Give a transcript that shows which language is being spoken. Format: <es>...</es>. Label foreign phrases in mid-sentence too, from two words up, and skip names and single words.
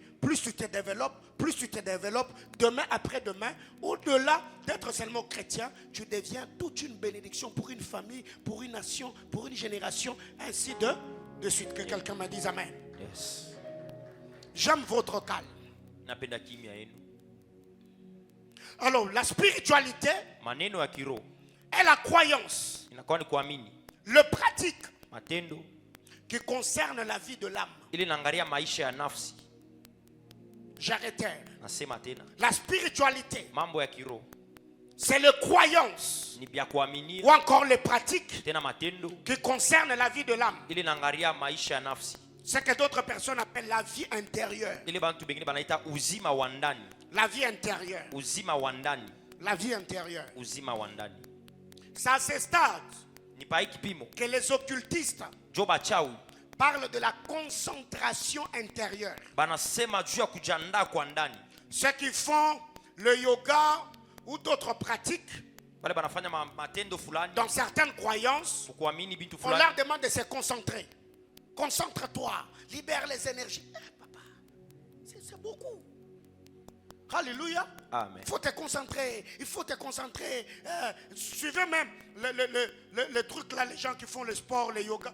<fr>Plus tu te développes, demain après demain, au-delà d'être seulement chrétien, tu deviens toute une bénédiction pour une famille, pour une nation, pour une génération, ainsi de suite. Que quelqu'un me dise Amen. Yes. J'aime votre calme.</fr> <sw>Napenda kimya yenu.</sw> <fr>Alors, la spiritualité</fr> <sw>Maneno ya kiroho</sw> <fr>est la croyance,</fr> <sw>inakuwa ni kuamini,</sw> <fr>le pratique</fr> <sw>matendo</sw> <fr>qui concerne la vie de l'âme.</fr> <sw>ili naangalia maisha ya nafsi.</sw> <fr>J'arrête.</fr> <sw>Nasema tena,</sw> <fr>La spiritualité,</fr> <sw>mambo ya kiroho</sw> <fr>c'est les croyances</fr> <sw>ni vya kuamini,</sw> <fr>ou encore les pratiques</fr> <sw>tena matendo</sw> <fr>qui concernent la vie de l'âme.</fr> <sw>ili naangalia maisha ya nafsi,</sw> <fr>Ce que d'autres personnes appellent la vie intérieure.</fr> <sw>ili bantu bengine banaita uzima wa ndani.</sw> <fr>La vie intérieure.</fr> <sw>Uzima wa ndani,</sw> <fr>La vie intérieure.</fr> <sw>uzima wa ndani</sw> <fr>C'est à ce stade</fr> <sw>ni pa hii kipimo</sw> <fr>que les occultistes</fr> <sw>jo bachawi</sw> <fr>parlent de la concentration intérieure.</fr> <sw>banasema juu ya kujiandaa kwa ndani.</sw> <fr>Ceux qui font le yoga ou d'autres pratiques</fr> <sw>Wale banafanya matendo fulani</sw> <fr>dans certaines croyances,</fr> <sw>kuamini bintu</sw> <fr>on</fr> <sw>fulani,</sw> <fr>leur demande de se concentrer. Concentre-toi, libère les énergies. Papa, c'est beaucoup. Alléluia. Amen. Il faut te concentrer. Il faut te concentrer. Suivez même le truc là, les gens qui font le sport, le yoga.</fr>